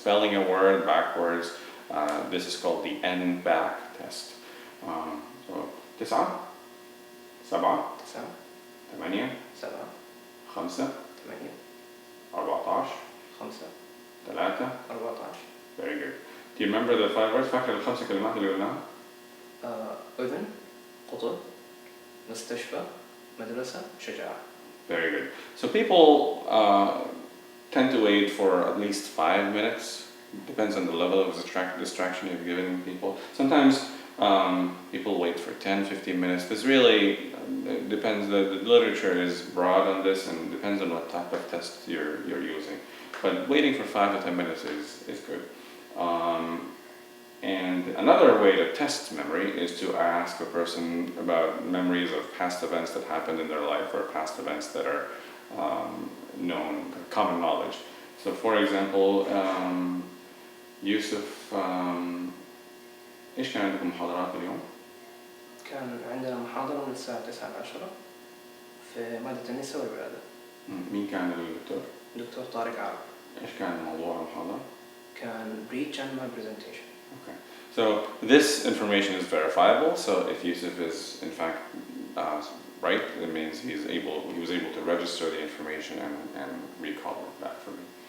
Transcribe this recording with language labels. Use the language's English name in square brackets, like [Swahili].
[English] Spelling a word backwards, this is called the N-back test. So 9 7 8 7 5 8 14 5 3 14. Very good. Do you remember the 5 words? [Arabic] فاكر ال5 كلمات اللي قلناها؟ أذن قطن مستشفى مدرسة شجاعة. [English] Very good. So people tend to wait for at least 5 minutes. Depends on the level of distraction you've given people. Sometimes people wait for 10, 15 minutes. Because really, it depends. The literature is broad on this, and depends on what type of test you're using. But waiting for 5 to 10 minutes is good. And another way to test memory is to ask a person about memories of past events that happened in their life, or past events that are known, common knowledge. So, for example, [Arabic] يوسف، إيش كان عندكم محاضرات اليوم؟ كان عندنا محاضرة من الساعة 9 ل10 في مادة النساء والولادة. مين كان الدكتور؟ دكتور طارق عرب. إيش كان موضوع المحاضرة؟ كان [English] breach and malpresentation. Okay. So this information is verifiable. So if Yusuf is in fact right, it means he was able to register the information and recall it back for me.